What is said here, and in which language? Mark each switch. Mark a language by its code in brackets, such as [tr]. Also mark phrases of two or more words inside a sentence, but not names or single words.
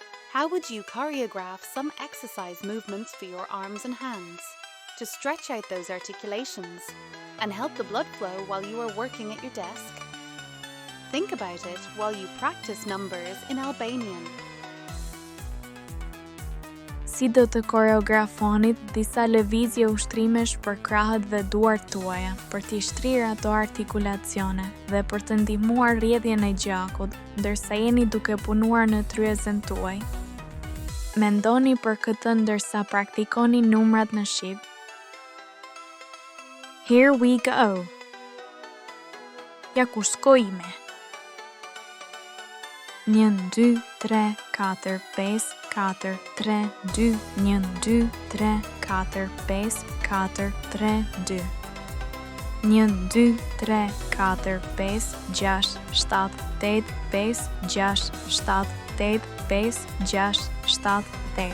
[en] How would you choreograph some exercise movements for your arms and hands to stretch out those articulations and help the blood flow while you are working at your desk? Think about it while you practice numbers in Albanian. [sq] Si do të koreografonit disa lëvizje ushtrimesh për krahët dhe duart tuaja, për t'i shtrirë ato artikulacione dhe për të ndihmuar rrjedhjen e gjakut, ndërsa jeni duke punuar në tryezën tuaj. Mendoni për këtë ndërsa praktikoni numrat në shit. [en] Here we go. [sq] Ja ku shkojme. 1, 2, 3, 4, 5, 4, 3, 2, 1, 2, 3, 4, 5, 4, 3, 2. 1, 2, 3, 4, 5, 6, 7, 8, 5, 6, 7, 8, 5, 6, 7, 8.